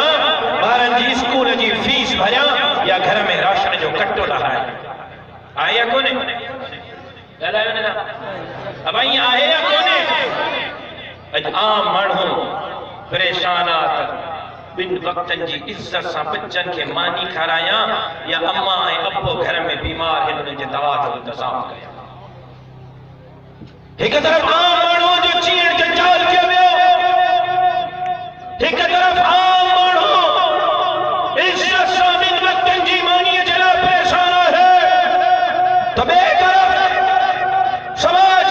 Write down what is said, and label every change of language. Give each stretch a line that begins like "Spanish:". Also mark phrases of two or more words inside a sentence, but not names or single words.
Sindhi: ॿारनि जी स्कूल जी फीस भरियां या घर में राशन जो कट्टो लहाए आहे या कोन्हे ॻाल्हायो न अब आई आहे या कोन्हे अज आम माण्हू परेशान आ बिन वक्तन जी इज्जत सां बच्चन के मानी खारायां या अम्मा ऐं अब्बो घर में बीमार हिन जे दवा जो इंतजाम कया एक तरफ आम माण्हू जो चीड़ जंजाल कयो वियो एक तरफ आम माण्हू इज्जत सां बिन वक्तन जी मानी जे लाइ परेशान आहे त ॿिए तरफ़ समाज